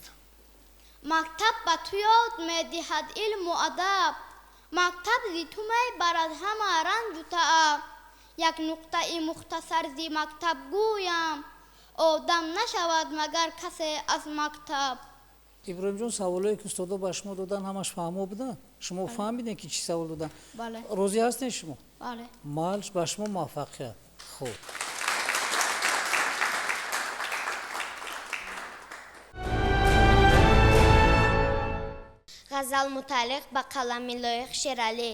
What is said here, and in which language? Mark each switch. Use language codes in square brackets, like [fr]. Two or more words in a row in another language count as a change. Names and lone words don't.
[fa] مکتب به تو یاد می دهد علم و ادب، مکتب زی تو می برد همه رنج و تعب. یک نقطه مختصر زی مکتب گویم، آدم نشود مگر کسی از مکتب. [tg] иброҳим ҷон, саволое ки устодо ба шумо додан ҳамаш фаҳмо буданд? шумо фаҳмидем ки чӣ савол додан? бале. розӣ ҳастед шумо? бале. мал ба шумо муваффақият. хуб. ғазал муталлиқ ба қалами лоиқ шералӣ.